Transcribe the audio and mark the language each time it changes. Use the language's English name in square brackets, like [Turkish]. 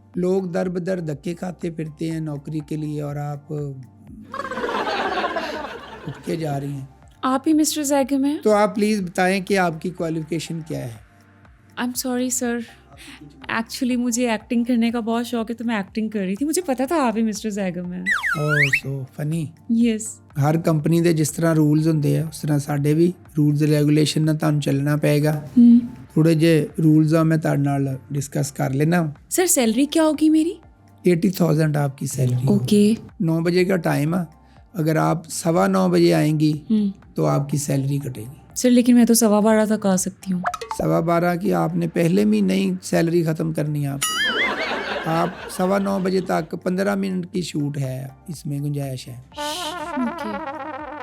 [Hindi] लोग दर बदर धक्के खाते फिरते हैं नौकरी के लिए और आप उठ के जा रही हैं। आप ही मिस्टर जैगम हैं? तो आप प्लीज़ बताएं कि आपकी क्वालिफिकेशन क्या है? I am sorry sir, actually मुझे एक्टिंग करने का बहुत शौक है, तो मैं एक्टिंग कर रही थी। मुझे पता था आप ही मिस्टर जैगम हैं। ओह सो फनी। यस। [Punjabi] हर कंपनी ਦੇ ਜਿਸ ਤਰ੍ਹਾਂ ਰੂਲਸ ਹੁੰਦੇ ਆ ਉਸ ਤਰ੍ਹਾਂ ਸਾਡੇ ਵੀ ਰੂਲਸ ਰੈਗੂਲੇਸ਼ਨ ਨਾਲ ਤੁਹਾਨੂੰ ਚੱਲਣਾ ਪਏਗਾ। ਥੋੜੇ ਜੇ ਰੂਲਸ ਆ ਮੈਂ ਤੁਹਾਡੇ ਨਾਲ डिस्कस कर लेना। [Hindi] सर सैलरी क्या होगी मेरी? 80,000 आपकी सैलरी। ओके। 9 बजे का टाइम है, अगर आप 9:15 बजे आएंगी तो आपकी सैलरी कटेगी। सर लेकिन मैं तो 12:15 तक आ सकती हूँ। 12:15 की आपने पहले महीने ही सैलरी ख़त्म करनी है। आप 9:15 बजे तक 15 मिनट की छूट है, इसमें गुंजाइश है।